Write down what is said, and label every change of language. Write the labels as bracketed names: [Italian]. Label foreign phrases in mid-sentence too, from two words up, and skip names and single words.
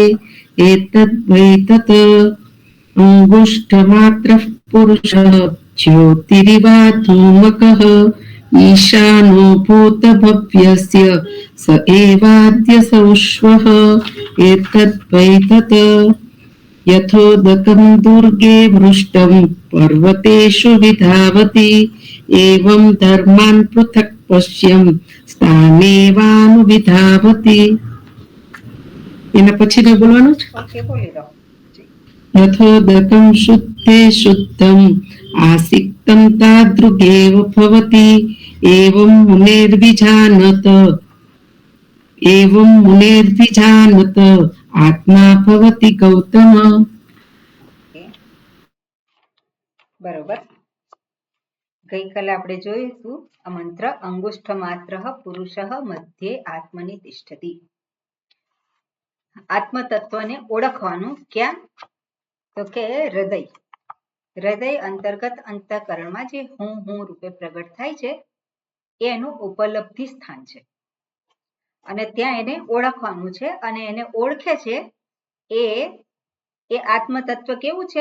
[Sanskrit] एतद्वै तत् अंगुष्ठमात्रः पुरुषः ज्योतिरिवा धूमकः ईशानो भूतभव्यस्य स एवाद्य सौष्वः एतद्वै तत् यथोदकं दुर्गे वृष्टं पर्वतेषु विधावति एवं धर्मान् पृथक् पश्यं स्थानेवानुविधावति. [Gujarati] એના પછી બોલવાનું છે. ઓકે, બોલી દો. [Sanskrit] यथोदकं शुद्धे शुद्धम् आसिक्तं तादृगेव भवति एवं मुनेर्विजानत आत्मा भवति गौतम. [Gujarati] બરોબર. ગઈકાલે આપણે જોઈશું આ મંત્ર [Sanskrit] अङ्गुष्ठ मात्र पुरुष मध्ये आत्मनि तिष्ठति. [Gujarati] આત્મતત્વને ઓળખવાનું ક્યાં? તો કે હૃદય અંતર્ગત અંતઃકરણમાં જે હું રૂપે પ્રગટ થાય છે એ એનું ઉપલબ્ધિ સ્થાન છે અને ત્યાં એને ઓળખવાનું છે અને એને ઓળખે છે એ આત્મતત્વ કેવું છે?